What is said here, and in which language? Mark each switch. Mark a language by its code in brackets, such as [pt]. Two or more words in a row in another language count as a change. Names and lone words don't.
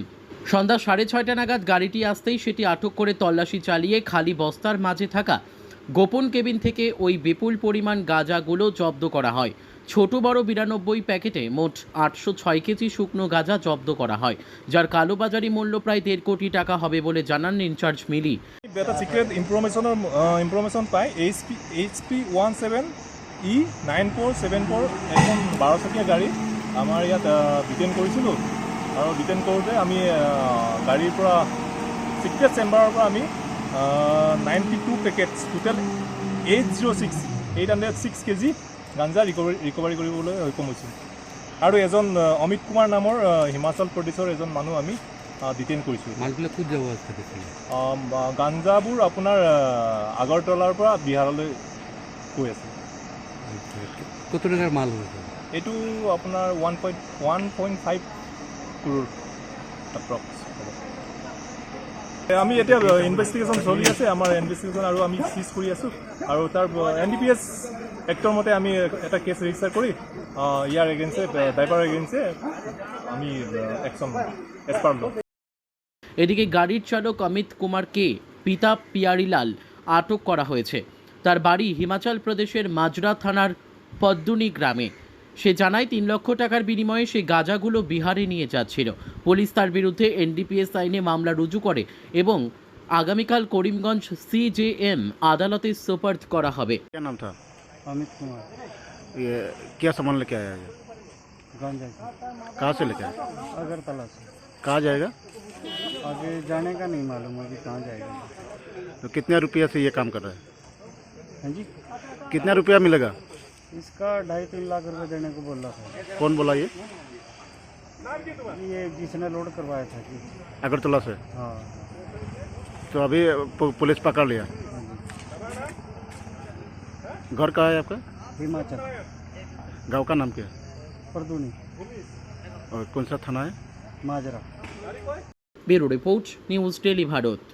[bn] সন্ধ্যা 6:30 নাগাদ গাড়িটি আসতেই সেটি আটক করে তল্লাশি চালিয়ে খালি বস্তার মাঝে থাকা গোপন কেবিন থেকে ওই বিপুল পরিমাণ গাঁজাগুলো জব্দ করা হয়। ছোট বড় 92 প্যাকেটে মোট 806 কেজি শুকনো গাঁজা জব্দ করা হয়, যার কালোবাজারি মূল্য প্রায় 1.5 কোটি টাকা হবে বলে জানান ইনচার্জ মিলি। [as] এটা [en] secret information [as] পাই HP 17E 9474 এখন 12 চকীয়া গাড়ী আমাৰ ইয়াত ডিটেইন কৰিছিলোঁ আৰু ডিটেইন কৰোঁতে আমি গাড়ীৰ পৰা সিক্ৰেট চেম্বাৰৰ পৰা আমি 92 [en] packets total [as] 806 কেজি গাঞ্জা ৰিকভাৰী কৰিবলৈ সক্ষম হৈছোঁ। আৰু এজন অমিত কুমাৰ নামৰ হিমাচল প্ৰদেশৰ এজন মানুহ আমি ডিটেইন কৰিছোঁ। মালবিলাক ক'ত যাব আছে? গাঞ্জাবোৰ আপোনাৰ আগৰতলাৰ পৰা বিহাৰলৈ গৈ আছে। [bn] কত টাকার মাল হয়েছে? [as] এইটো আপোনাৰ 1.5 crore এপ্ৰক্স। আমি এতিয়া ইনভেষ্টিগেশ্যন চলি আছে, আমাৰ ইনভেষ্টিগেশ্যন আৰু আমি চিজ কৰি আছোঁ আৰু তাৰ NDPS এক্টৰ মতে আমি এটা কেছ ৰেজিষ্টাৰ কৰি ইয়াৰ এগেইনষ্টে ড্ৰাইভাৰ এগেইনষ্টে আমি [en] action as per law. [bn] এদিকে গাড়ির চালক অমিত কুমারকে পিতা পিয়ারিলাল আটক করা হয়েছে। তার বাড়ি হিমাচল প্রদেশের মাজরা থানার পদ্দুনি গ্রামে। সে জানায় 3 লক্ষ টাকার বিনিময়ে সে গাঁজাগুলো বিহারে নিয়ে যাচ্ছিল। পুলিশ তার বিরুদ্ধে NDPS আইনে মামলা রুজু করে এবং আগামীকাল করিমগঞ্জ CJM আদালতে সোপর্দ করা হবে। [hi] क्या नाम था? अमित कुमार। ये क्या सामान लेके आया है? गांजा कहाँ से लेके आया? अगरतला से। कहाँ जाएगा? आगे जाने का नहीं मालूम अभी कहाँ जाएगा। तो कितने रुपया से ये काम कर रहा है? हाँ जी, कितना रुपया मिलेगा? इसका 2.5-3 लाख रुपए देने को बोल रहा था। कौन बोला ये जिसने लोड करवाया था कि अगरतला से? हाँ तो अभी पुलिस पकड़ लिया। हाँ जी। घर कहाँ है आपका? हिमाचल गांव का नाम क्या है? परदूनी और कौन सा थाना है? माजरा। [en] bureau report, [bn] নিউজ ডেলি ভারত।